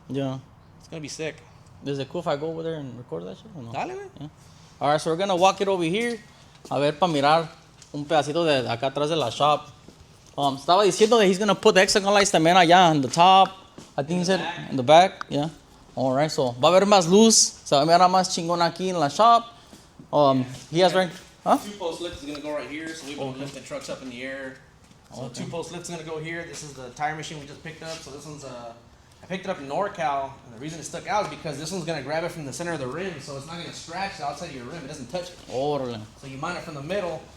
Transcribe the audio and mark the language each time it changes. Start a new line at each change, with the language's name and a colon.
English: yeah, it's gonna be sick. Is it cool if I go over there and record that shit or no?
Spanish: Dale, man.
English: Yeah. All right, so we're gonna walk it over here.
Spanish: A ver, para mirar un pedacito de acá atrás de la shop. Estaba diciendo
English: that he's gonna put the hexagon lights también allá on the top. I think he said in the back. Yeah. All right, so
Spanish: va a haber más luz. Se va a mirar más chingón aquí en la shop.
English: He has ranked. Huh? 2-post lift is gonna go right here, so we've been lifting trucks up in the air. So 2-post lift is gonna go here. This is the tire machine we just picked up. So this one's I picked it up in NorCal, and the reason it stuck out is because this one's gonna grab it from the center of the rim, so it's not gonna scratch the outside of your rim. It doesn't touch it. So you mount it from the middle.